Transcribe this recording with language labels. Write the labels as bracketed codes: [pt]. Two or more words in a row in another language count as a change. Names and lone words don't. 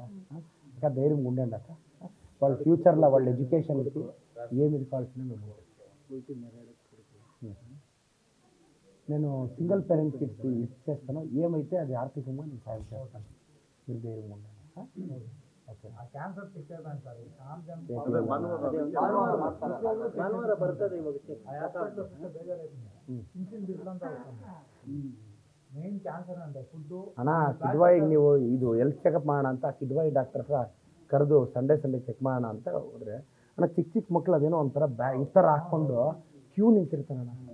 [te] ఇంకా ధైర్యంగా ఉండండి అక్క. వాళ్ళ ఫ్యూచర్లో వాళ్ళ ఎడ్యుకేషన్కి ఏమి కావాల్సిన మేము నేను సింగిల్ పేరెంట్స్కి ఇచ్చేస్తాను. ఏమైతే అది ఆర్థికంగా నేను సాయం చేస్తాను. మీరు ధైర్యంగా ఉండండి. ఓకే. [kn] ಕ್ಯಾನ್ಸರ್ ಸಿಕ್ಕಿದಾನೆ ಸರ್. ಭಾನುವಾರ ಬರ್ತದೆ ಇವಾಗ [en] main cancer [kn] ಅಂದ್ರೆ ಫುಡ್ ಅಣ್ಣ. ಕಿಡ್ವಾಯಿಗೆ ನೀವು ಇದು [en] health checkup [kn] ಮಾಡೋಣ ಅಂತ ಕಿಡ್ವಾಯಿ ಡಾಕ್ಟರ್ ಹತ್ರ ಕರೆದು [en] Sunday check [kn] ಮಾಡೋಣ ಅಂತ ಹೋದ್ರೆ ಅಣ್ಣ, ಚಿಕ್ಕ ಮಕ್ಕಳು ಅದೇನೋ ಒಂಥರ ಈ ಥರ ಹಾಕ್ಕೊಂಡು ಕ್ಯೂ ನಿಂತಿರ್ತಾರಣ್ಣ.